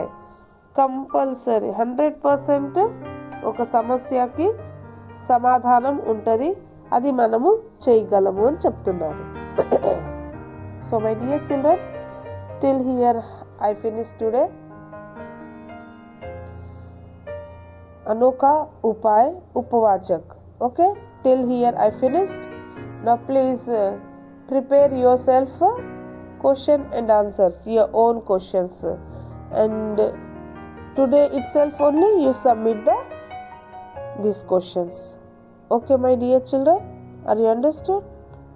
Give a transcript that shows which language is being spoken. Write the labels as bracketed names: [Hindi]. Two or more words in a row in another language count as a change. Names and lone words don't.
[Telugu] కంపల్సరీ 100% ఒక సమస్యకి సమాధానం ఉంటుంది, అది మనము చేయగలము అని చెప్తున్నారు. [English] So my dear children, till here I finish today. अनोखा उपाय उपवाचक. okay, till here I finished. Now please prepare yourself question and answers, your own questions, and today itself only you submit these questions. Okay my dear children, are you understood?